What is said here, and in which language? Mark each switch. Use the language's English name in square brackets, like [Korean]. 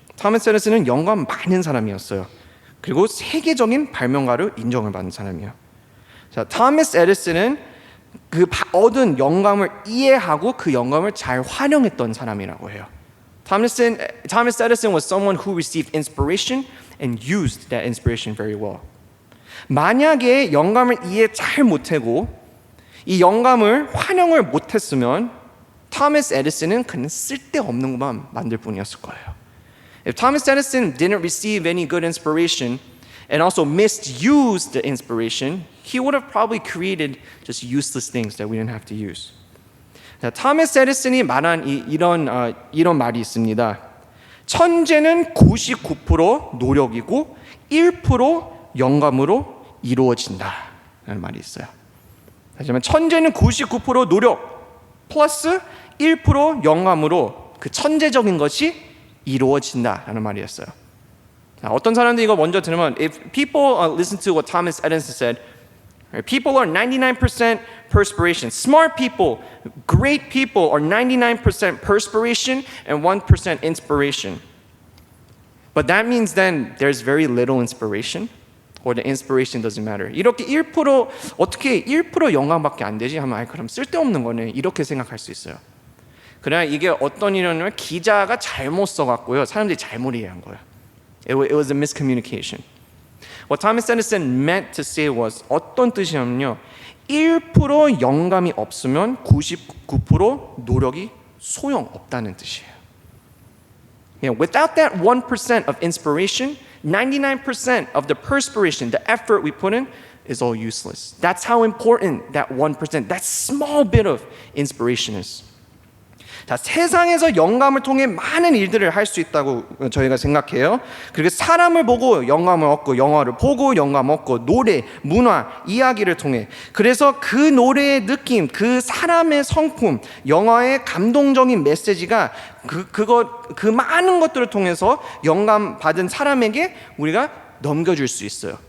[Korean] 토마스 에디슨은 영감 많은 사람이었어요. 그리고 세계적인 발명가로 인정을 받은 사람이에요. 자, 토마스 에디슨은 그 얻은 영감을 이해하고 그 영감을 잘 활용했던 사람이라고 해요. [English] Thomas Edison was someone who received inspiration and used that inspiration very well. [Korean] 만약에 영감을 이해 잘 못하고 이 영감을 활용을 못했으면 토마스 에디슨은 그냥 쓸데없는 것만 만들 뿐이었을 거예요. [English] If Thomas Edison didn't receive any good inspiration and also misused the inspiration, he would have probably created just useless things that we didn't have to use. [Korean] 자, 토마스 에디슨이 말한 이런 말이 있습니다. 천재는 99% 노력이고 1% 영감으로 이루어진다 라는 말이 있어요. 하지만 천재는 99% 노력 플러스 1% 영감으로 그 천재적인 것이 이루어진다 라는 말이었어요. 자, 어떤 사람들이 이거 먼저 들으면, [English] if people listen to what Thomas Edison said, people are 99% perspiration. Smart people, great people are 99% perspiration and 1% inspiration. But that means then there's very little inspiration, or the inspiration doesn't matter. [Korean] 이렇게 1% 어떻게 1% 영감밖에 안 되지 하면, 그럼 쓸데없는 거네, 이렇게 생각할 수 있어요. 그러나 이게 어떤 일이냐면 기자가 잘못 써갖고요, 사람들이 잘못 이해한 거예요. [English] It was a miscommunication. What Thomas Edison meant to say was, [Korean] 어떤 뜻이냐면요, 1% 영감이 없으면 99% 노력이 소용없다는 뜻이에요. [English] Without that 1% of inspiration, 99% of the perspiration, the effort we put in, is all useless. That's how important that 1%, that small bit of inspiration is. [Korean] 자, 세상에서 영감을 통해 많은 일들을 할 수 있다고 저희가 생각해요. 그리고 사람을 보고 영감을 얻고, 영화를 보고 영감 얻고, 노래, 문화, 이야기를 통해, 그래서 그 노래의 느낌, 그 사람의 성품, 영화의 감동적인 메시지가 그 많은 것들을 통해서 영감 받은 사람에게 우리가 넘겨줄 수 있어요.